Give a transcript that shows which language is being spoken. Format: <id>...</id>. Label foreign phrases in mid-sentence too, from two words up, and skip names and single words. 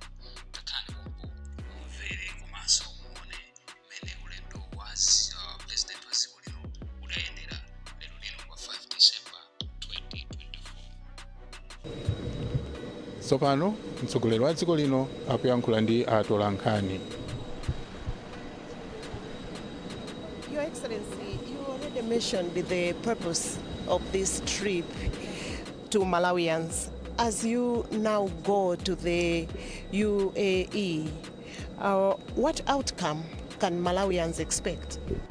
<ny>Takhani pompo mumvere komanso muone mmene ulendo wa President wa dziko lino udayendera lero lino pa 5 December 2024. Tsopano mtsogoleri wa dziko lino akuyankhula ndi atolankhani.</ny> <en>Your Excellency, you already mentioned the purpose of this trip to Malawians. As you now go to the UAE, what outcome can Malawians expect?</en>